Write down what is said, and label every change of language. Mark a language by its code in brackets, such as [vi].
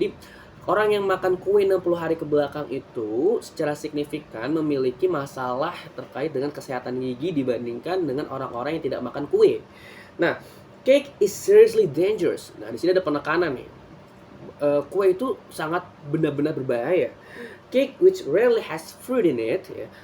[id] Jadi orang yang makan kue 60 hari ke belakang itu secara signifikan memiliki masalah terkait dengan kesehatan gigi dibandingkan dengan orang-orang yang tidak makan kue. [en] Nah, cake is seriously dangerous. [id] Nah, di sini ada penekanan nih. Kue itu sangat benar-benar berbahaya. [en] Cake which rarely has fruit in it ya.